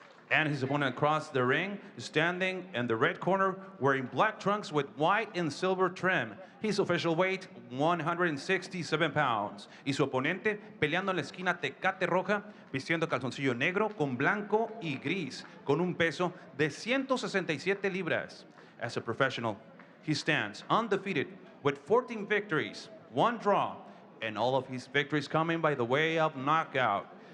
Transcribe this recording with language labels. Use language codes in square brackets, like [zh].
[en] And his opponent across the ring, standing in the red corner, wearing black trunks with white and silver trim. His official weight, 167 pounds. [es] Y su oponente, peleando en la esquina Tecate Roja, vistiendo calzoncillo negro con blanco y gris, con un peso de 167 libras. [en] As a professional, he stands undefeated with 14 victories, 1 draw, and all of his victories coming by the way of knockout.